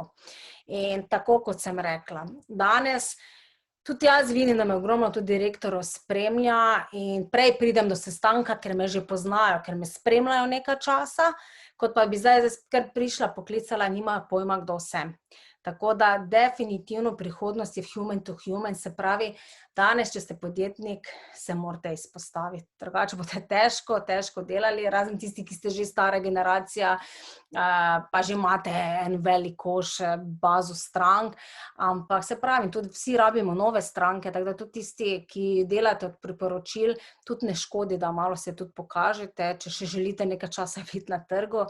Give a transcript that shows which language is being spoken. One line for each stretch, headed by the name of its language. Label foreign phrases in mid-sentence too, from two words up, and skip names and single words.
Slovenian: In tako, kot sem rekla, danes tudi jaz vidim, da me ogromno tudi direktorov spremlja in prej pridem do sestanka, ker me že poznajo, ker me spremljajo nekaj časa, kot pa bi zdaj kar prišla, poklicala, nimajo pojma, kdo sem. Tako da definitivno prihodnost je
English: human to human,
Slovenian: se pravi, danes, če ste podjetnik, se morate izpostaviti. Drugače boste težko delali, razen tisti, ki ste že stara generacija, pa že imate en velik koš, bazo strank, ampak se pravi, tudi vsi rabimo nove stranke, tako da tudi tisti, ki delate od priporočil, tudi ne škodi, da malo se tudi pokažete, če še želite nekaj časa biti na trgu.